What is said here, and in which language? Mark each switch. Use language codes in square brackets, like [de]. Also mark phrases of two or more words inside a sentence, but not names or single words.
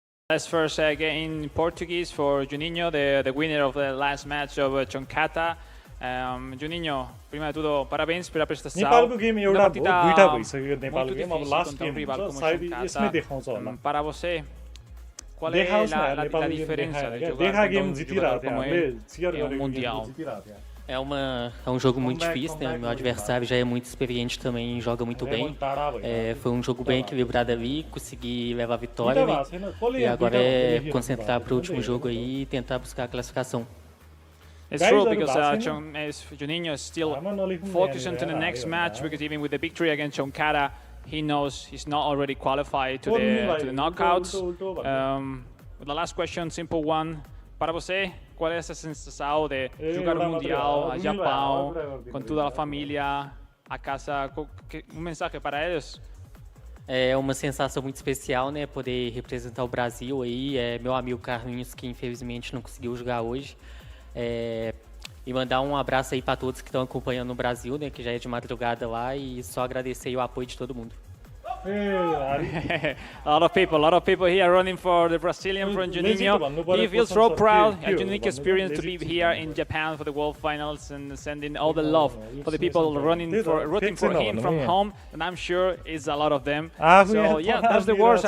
[en] Let's first get in Portuguese for Juninho, the winner of the last match of Choncata. [pt] Juninho, prima de todo, parabéns pela prestação. [ne] नेपालको गेम एउटा दुईटा भइसक्यो नेपालको गेम अब [en] last game [ne] हुन्छ सायद यसमै देखाउँछ होला [pt] para você qual é a diferença de jogar [ne] गेम जितिरहेको थियो हामीले चियर गरेको [pt] mundial? É um jogo muito difícil, né? O meu adversário já é muito experiente também, joga muito bem. Foi um jogo bem equilibrado ali, consegui levar a vitória. E agora é concentrar para o último jogo aí e tentar buscar a classificação. [en] It's true because Juninho is still focused on the next match because even with the victory against Choncata, he knows he's not already qualified to the knockouts. The last question, simple one. [pt] Para você, qual é essa sensação de jogar o Mundial a Japão, com toda a família, a casa? Mensagem para eles? É uma sensação muito especial, né? Poder representar o Brasil aí. Meu amigo Carlinhos, que infelizmente não conseguiu jogar hoje. E mandar um abraço aí para todos que estão acompanhando no Brasil, né? Que já é de madrugada lá. E só agradecer aí o apoio de todo mundo. [en] A lot of people here running for the Brazilian from Juninho. He feels so proud, a unique experience to be here in Japan for the World Finals and sending all the love for the people rooting for him from home, and I'm sure it's a lot of them. So yeah, that's the words.